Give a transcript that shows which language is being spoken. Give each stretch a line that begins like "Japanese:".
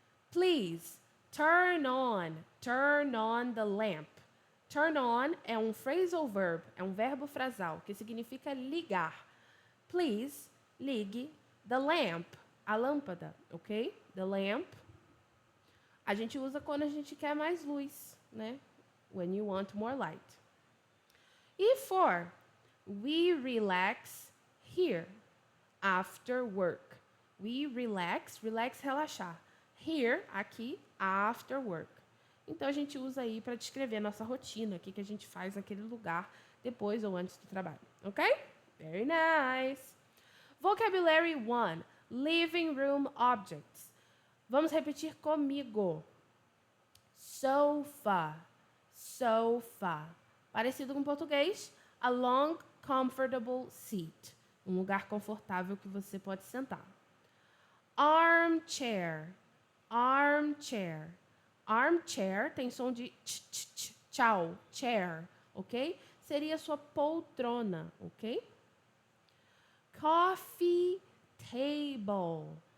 English: Please, turn on the lamp.
Portuguese: Turn on é um phrasal verb, é um verbo frasal, que significa ligar. Please, ligue the lamp, a lâmpada, ok? The lamp. A gente usa quando a gente quer mais luz, né?
English: When you want more light. E 4, we relax here after work. We relax, relaxar. Here, aqui, after work.
Portuguese: Então, a gente usa aí para descrever a nossa rotina, o que a gente faz naquele lugar, depois ou antes do trabalho.
English: Ok? Very nice. Vocabulary 1. Living room objects.
Portuguese: Vamos repetir comigo.
English: Sofa. Sofa.
Portuguese: Parecido com português.
English: A long, comfortable seat.
Portuguese: Um lugar confortável que você pode sentar.
English: Armchair. Armchair.
Portuguese: Armchair tem som de tchau, chair, ok? Seria sua poltrona, ok? Coffee table.